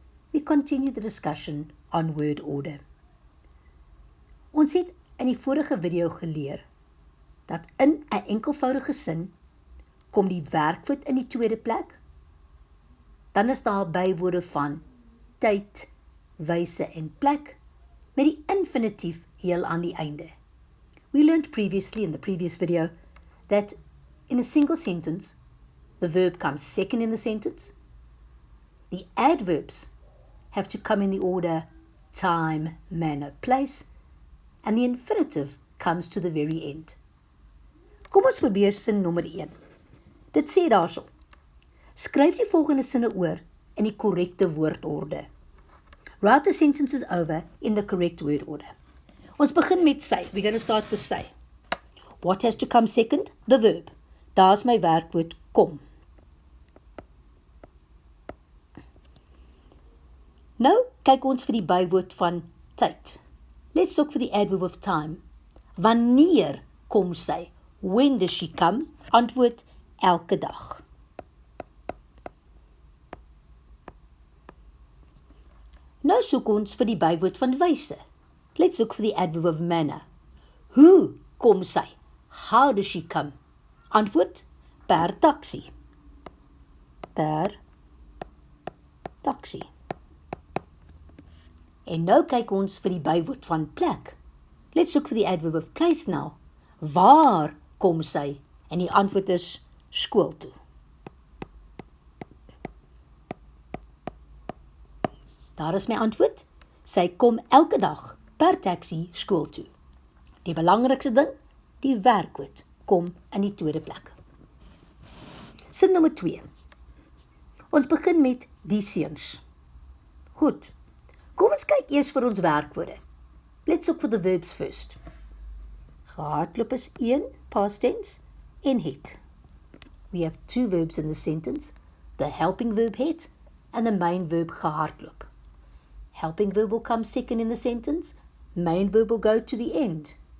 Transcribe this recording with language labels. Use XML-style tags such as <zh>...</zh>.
<en>We continue the discussion on word order.</en> <af>Ons het in die vorige video geleer dat in 'n enkelvoudige sin kom die werkwoord in die tweede plek, dan is daar bywoorde van tyd, wyse en plek, met die infinitief heel aan die einde.</af> <en>We learned previously in the previous video that in a single sentence, the verb comes second in the sentence. The adverbs have to come in the order time, manner, place, and the infinitive comes to the very end.</en> <af>Kom ons probeer sin nommer 1. Dit sê daarso: skryf die volgende sinne oor in die korrekte woordorde.</af> <en>Write the sentences over in the correct word order.</en> <af>Ons begin met sy.</af> <en>We're going to start with sy. What has to come second? The verb.</en> <af>Daar's my werkwoord kom. Nou kyk ons vir die bywoord van tyd.</af> <en>Let's look for the adverb of time.</en> <af>Wanneer kom sy?</af> <en>When does she come?</en> <af>Antwoord: elke dag. Nou soek ons vir die bywoord van wyse.</af> <en>Let's look for the adverb of manner.</en> <af>Hoe kom sy?</af> <en>How does she come?</en> <af>Antwoord: per taxi. Per taxi. En nou kyk ons vir die bywoord van plek.</af> <en>Let's look for the adverb of place now.</en> <af>Waar kom sy? En die antwoord is skool toe. Daar is my antwoord. Sy kom elke dag per taxi skool toe. Die belangrikste ding, die werkwoord kom in die tweede plek. Sin nommer 2. Ons begin met die seuns. Goed. Kom ons kyk eers vir ons werkwoorde. Let's look for the verbs first. Gehardloop is 1,</af> <en>past tense,</en> <af>en het.</af> <en>We have 2 verbs in the sentence, the helping verb het and the main verb gehardloop. Helping verb will come second in the sentence, main verb will go to the end.</en>